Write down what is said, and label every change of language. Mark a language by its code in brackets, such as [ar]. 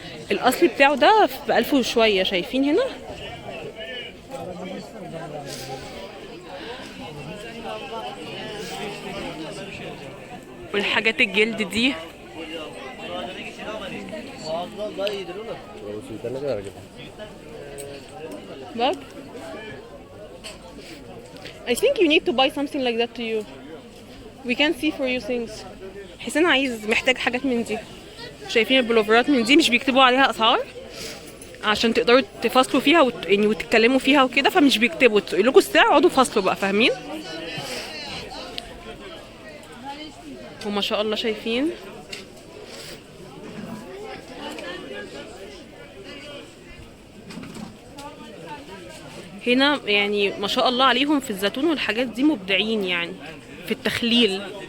[ar] الاصلي بتاعه ده ب1000 وشويه. شايفين هنا؟ والحاجات الجلد دي باب. [en] I think you need to buy something like that to you. We can see for you things. [ar] حسين محتاج حاجات من دي. شايفين البلوفرات من دي مش بيكتبوا عليها اسعار عشان تقدروا تفاصلوا فيها يعني وتتكلموا فيها وكده، فمش بيكتبوا، تقول لكم السعر اقعدوا فاصلوا بقى، فاهمين؟ وما شاء الله شايفين هنا يعني ما شاء الله عليهم في الزيتون والحاجات دي مبدعين يعني في التخليل.